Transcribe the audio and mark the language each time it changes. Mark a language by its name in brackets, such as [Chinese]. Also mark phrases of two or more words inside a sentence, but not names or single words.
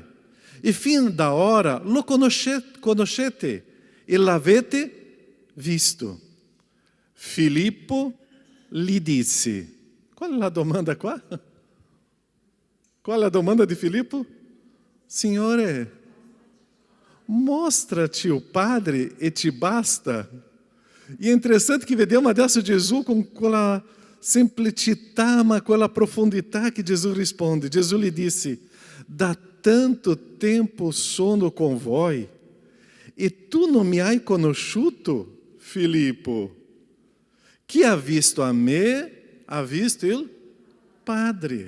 [Italian] E fin da ora lo conoscete e l'avete visto. Filippo gli disse. Qual è la domanda qua? Qual è la domanda di Filippo? Signore, mostrati o Padre e ti basta. [Portuguese] E é interessante que [Italian] vediamo adesso Gesù con quella semplicità, ma quella profondità che Gesù risponde. Gesù gli disse, da tanto tempo sono con voi e tu non mi hai conosciuto, Filippo. Chi ha visto a me, ha visto il Padre.